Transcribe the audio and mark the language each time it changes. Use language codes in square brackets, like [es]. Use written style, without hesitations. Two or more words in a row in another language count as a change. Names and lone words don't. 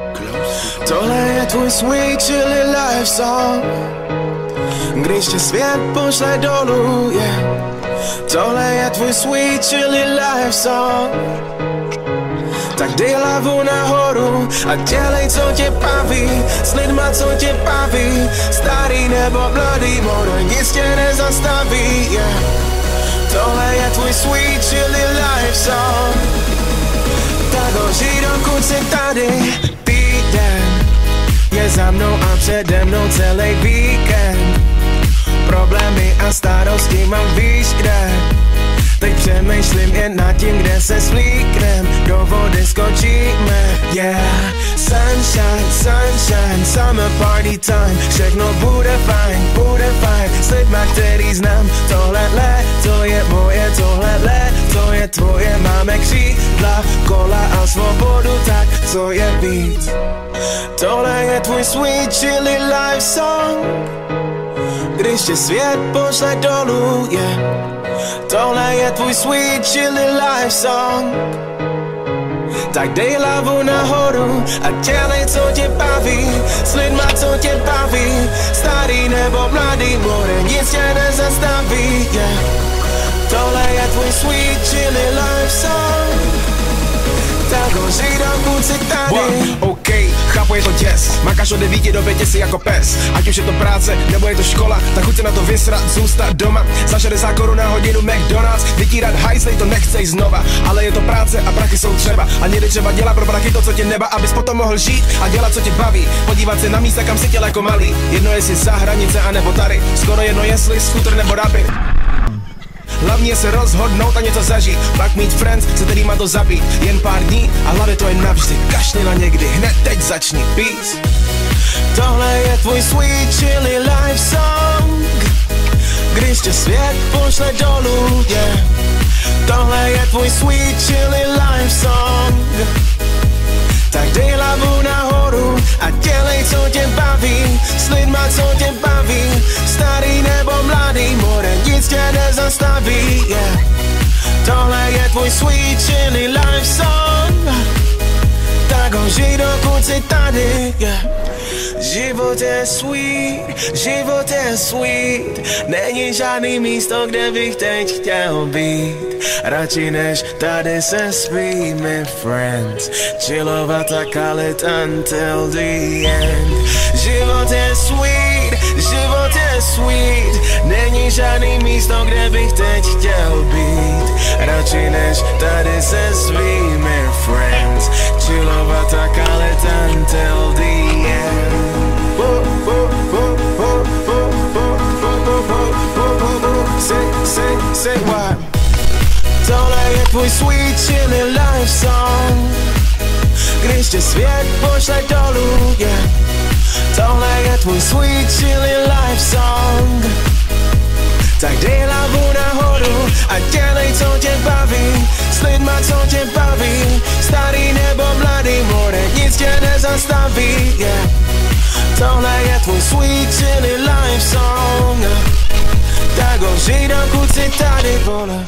[cs] Tohle je tvůj [en] sweet chilly life song, [cs] když tě svět pošle dolů, yeah. Tohle je tvůj [en] sweet chilly life song, [cs] tak dej hlavu nahoru a dělej, co tě baví, s lidma, co tě baví, starý nebo mladý, more, nic tě nezastaví, yeah. Tohle je tvůj [en] sweet chilly life song, [cs] tak ho žij, dokud jsi tady. Týden je za mnou a přede mnou celý víkend, problémy a starosti mám víš kde. Teď přemýšlím jen nad tím, kde se svlíknem, do vody skočíme, yeah. [en] Sunshine, sunshine, summer party time, [cs] všechno bude fajn, s lidma, který znám. Tohle léto je moje, tohle léto je tvoje, máme křídla, kola a svobodu, tak co je víc. Tohle je tvůj [en] sweet chilly life song, [cs] když tě svět pošle dolů, yeah. Tohle je tvůj [en] sweet chilly life song, [cs] tak dej hlavu nahoru a dělej, co tě baví, s lidma, co tě baví, starý nebo mladý, more, nic tě nezastaví, yeah. Tohle je tvůj [en] sweet chilly life song, [cs] tak ho žij, dokud jsi tady. OK, chápu, je to děs, makáš od 9 do 5 si jako pes. Ať už je to práce, nebo je to škola, tak chuť se na to vysrat, zůstat doma. Za 60 korun na hodinu McDonald's, vytírat hajzlej, to nechcej znova. Ale je to práce a prachy jsou třeba, a někdy třeba dělat pro prachy to, co tě neba, abys potom mohl žít a dělat, co tě baví. Podívat se na místa, kam si chtěl jako malý, jedno jestli za hranice, anebo tady, skoro jedno jestli skuter nebo rapid. Hlavně se rozhodnout a něco zažít, pak mít friends, se kterýma to zabít. Jen pár dní a hlavně to je navždy, kašli na někdy, hned teď začni, peace. Tohle je tvůj [en] sweet chilly life song, [cs] když tě svět pošle dolů, yeah. Tohle je tvůj [en] sweet chilly life song, [cs] tak dej hlavu nahoru a dělej, co tě baví, s lidma, co tě baví, starý nebo mladý, more, nic tě nezastaví, yeah. Tohle je tvůj [en] sweet chilly life song, [cs] tak ho žij, dokud jsi tady, yeah. Život je sweet, není žádný místo, kde bych teď chtěl být. Radši než tady se svými friends, chillovat a kalit [en] until the end. [cs] Život je sweet, není žádný místo, kde bych teď chtěl být. Radši než tady se svými friends, chillovat a kalit [en] until the end. Say what? [cs] Tohle je tvůj [en] sweet chilly life song, [cs] když tě svět pošle dolů, yeah. Tohle je tvůj [en] sweet chilly life song, [cs] tak dej hlavu nahoru a dělej, co tě baví, s lidma, co tě baví, starý nebo mladý, more, nic tě nezastaví, yeah. Tohle je tvůj [en] sweet chilly life song, [cs] tak ho žij, dokud jsi tady, vole.